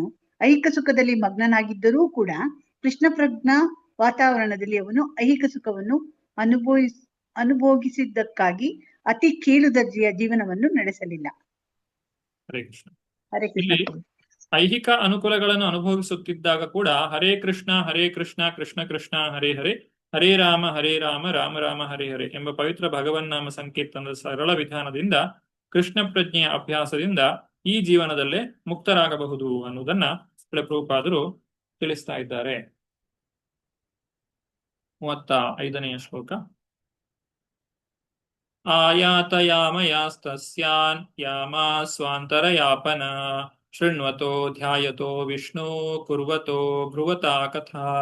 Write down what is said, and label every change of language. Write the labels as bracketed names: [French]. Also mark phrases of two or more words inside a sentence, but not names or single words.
[Kannada] ಐಹಿಕ ಸುಖದಲ್ಲಿ ಮಗ್ನನಾಗಿದ್ದರೂ ಕೂಡ ಕೃಷ್ಣ ಪ್ರಜ್ಞಾ ವಾತಾವರಣದಲ್ಲಿ ಅವನು ಐಹಿಕ ಸುಖವನ್ನು ಅನುಭೋಗಿಸಿದ್ದಕ್ಕಾಗಿ ಅತಿ ಕೀಳು ದರ್ಜೆಯ ಜೀವನವನ್ನು ನಡೆಸಲಿಲ್ಲ. [Sanskrit] ಹರೇ ಕೃಷ್ಣ. ಹರೇ ಕೃಷ್ಣ [Kannada] ಇಲ್ಲಿ ಪ್ರಭು. ಐಹಿಕ ಅನುಕೂಲಗಳನ್ನು ಅನುಭವಿಸುತ್ತಿದ್ದಾಗ ಕೂಡ [Sanskrit] ಹರೇ ಕೃಷ್ಣ ಕೃಷ್ಣ ಕೃಷ್ಣ ಹರೇ ಹರೇ, ಹರೇ ರಾಮ ರಾಮ ರಾಮ ಹರೇ ಹರೇ [Kannada] ಎಂಬ ಪವಿತ್ರ ಭಗವನ್ನಾಮ ಸಂಕೀರ್ತನದ ಸರಳ ವಿಧಾನದಿಂದ ಕೃಷ್ಣ ಪ್ರಜ್ಞೆಯ ಅಭ್ಯಾಸದಿಂದ ಈ ಜೀವನದಲ್ಲೇ ಮುಕ್ತರಾಗಬಹುದು ಅನ್ನುವುದನ್ನ ಪ್ರಭುಪಾದರು ತಿಳಿಸ್ತಾ ಇದ್ದಾರೆ. 35ನೆಯ ಶ್ಲೋಕ. [Sanskrit] ಆಯಾತಯಾಮಯಾಸ್ತಸ್ಯಾನ್ ಯಾಮಾ ಸ್ವಾಂತರಯಾಪನ ಶೃಣ್ವತೋ ಧ್ಯಾಯತೋ ವಿಷ್ಣು ಕುರ್ವತೋ ಭ್ರುವತಾ ಕಥಾ.